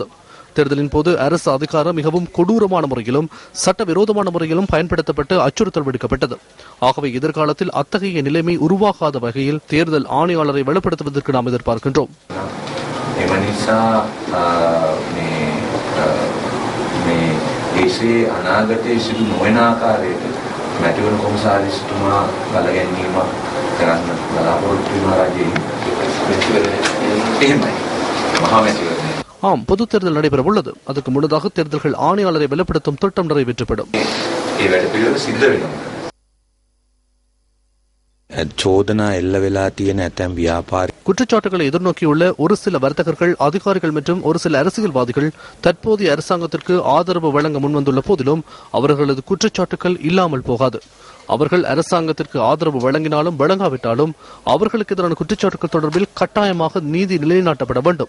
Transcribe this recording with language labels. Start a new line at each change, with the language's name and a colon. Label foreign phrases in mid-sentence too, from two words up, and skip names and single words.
Tamil: தேர்தலின் போது அரசு அதிகாரம் மிகவும் கொடூரமான முறையிலும் சட்டவிரோதமான முறையிலும் பயன்படுத்தப்பட்டு அச்சுறுத்தல் விடுக்கப்பட்டது. ஆகவே எதிர்காலத்தில் அத்தகைய நிலைமை உருவாகாத வகையில் தேர்தல் ஆணையாளரை வலுப்படுத்துவதற்கு நாம் எதிர்பார்க்கின்றோம்.
Sinhala: එසේ අනාගතයේ සිදු නොවන ආකාරයට මැතිවරණ කොමසාරිස්තුමා බලගැනීම කරන්න බලාපොරොත්තු වෙන රජයේ එහෙමයි මහා මැතිවරණය.
Tamil: ஆம், பொது தேர்தல் நடைபெற உள்ளது. அதற்கு முன்னதாக தேர்தல்கள் ஆணையாளரை பலப்படுத்தும் திட்டம் நிறைவேற்றப்படும்.
Sinhala: චෝදනා එල්ල වෙලා තියෙන ඇතැම් ව්‍යාපාර
Tamil: குற்றச்சாட்டுகளை எதிர்நோக்கியுள்ள ஒரு சில வர்த்தகர்கள், அதிகாரிகள் மற்றும் ஒரு சில அரசியல்வாதிகள் தற்போதைய அரசாங்கத்திற்கு ஆதரவு வழங்க முன்வந்துள்ள போதிலும் அவர்களது குற்றச்சாட்டுகள் இல்லாமல் போகாது. அவர்கள் அரசாங்கத்திற்கு ஆதரவு வழங்கினாலும் வழங்காவிட்டாலும் அவர்களுக்கு எதிரான குற்றச்சாட்டுகள் தொடர்பில் கட்டாயமாக நீதி நிலைநாட்டப்பட வேண்டும்.